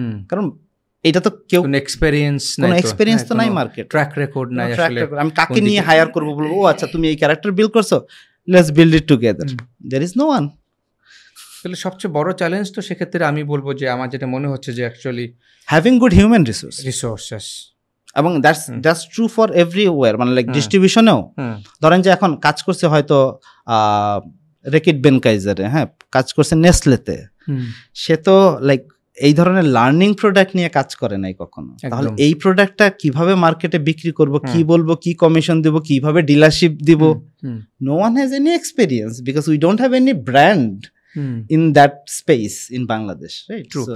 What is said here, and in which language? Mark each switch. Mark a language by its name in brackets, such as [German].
[Bangla] কারণ এটা তো কেউ এক্সপেরিয়েন্স তো নাই, মার্কেট ট্র্যাক রেকর্ড নাই। আমি কাকে নিয়ে হায়ার করবো? বলবো ও আচ্ছা তুমি এই ক্যারেক্টার বিল্ড করছো, [English] let's build it together. There is no one. [Bangla] তাহলে সবচেয়ে বড় চ্যালেঞ্জ তো সেক্ষেত্রে আমি বলবো যে আমার যেটা মনে হচ্ছে যে actually [English] having good human resources. [Bangla] এবং [English] that's true for everywhere, [Bangla] মানে লাইক ডিস্ট্রিবিউশনেও ধরেন যে এখন কাজ করছে হয়তো রেকিট বেনকাইজারে, হ্যাঁ কাজ করছে নেসলেতে, সে তো লাইক এই ধরনের লার্নিং প্রোডাক্ট নিয়ে কাজ করে নাই কখনো। তাহলে এই প্রোডাক্টটা কিভাবে মার্কেটে বিক্রি করব, কি বলবো, কি কমিশন দিব, কিভাবে ডিলারশিপ দিব, [English] no one has any experience because we don't have any brand in that space in Bangladesh, [Bangla] right?